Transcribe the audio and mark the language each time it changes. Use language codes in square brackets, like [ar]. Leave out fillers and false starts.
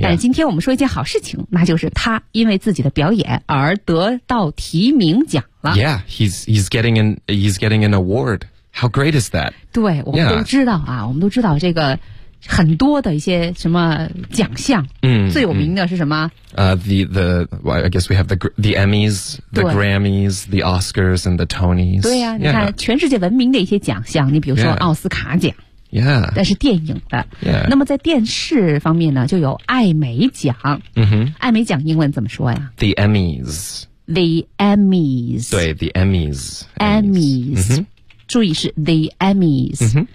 [zh] 但今天我们说一件好事情，那就是他因为自己的表演而得到提名奖。 [en] Yeah, he's getting an award. How great is that? [zh] 对，我们都知道啊，我们都知道这个很多的一些什么奖项，最有名的是什么？ [en] I guess we have the Emmys, the Grammys, the Oscars, and the Tonys. [zh] 对呀、啊，你看全世界闻名的一些奖项，你比如说奥斯卡奖。 [en] Yeah. [zh] 但是电影的。 [en] Yeah. [zh] 那么在电视方面呢，就有艾美奖。艾美奖英文怎么说呀 [en] ？The Emmys. The Emmys. 对 ,The Emmys. Emmys.、 [zh] 注意是 [en] The Emmys.、